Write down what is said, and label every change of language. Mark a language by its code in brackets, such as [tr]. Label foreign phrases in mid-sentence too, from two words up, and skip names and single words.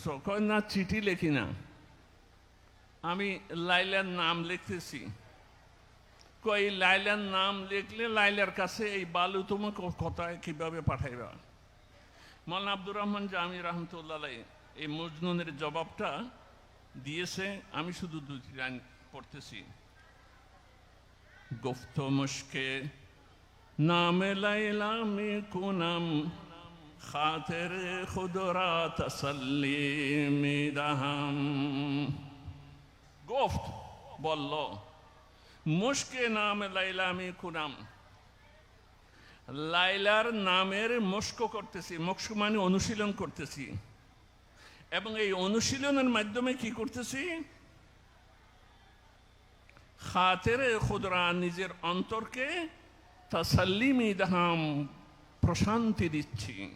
[bn] কয় না, চিঠি লিখি না, আমি লাইলার নাম লিখতেছি। কয় লাইলার নাম লিখলে লাইলার কাছে এই বালু তোমাকে কোথায় কিভাবে পাঠাইবা? মৌলানা আব্দুর রহমান জামি রহমতুল্লাহ এই মজনুনের জবাবটা দিয়েছে, আমি শুধু দুটি লাইন পড়তেছি। [fa] گفت مشک نام لیلا می کنم خاطر خود را تسلی می دهم گفت বলল مشق نام لیلی می کنم, [bn] লাইলার নামের মস্ক করতেছি। মস্ক মানে অনুশীলন করতেছি, এবং এই অনুশীলনের মাধ্যমে কি করতেছি? [fa] خاطر خودرا, [bn] নিজের অন্তরকে [fa] تسلی می‌دهم, [bn] প্রশান্তি দিচ্ছি।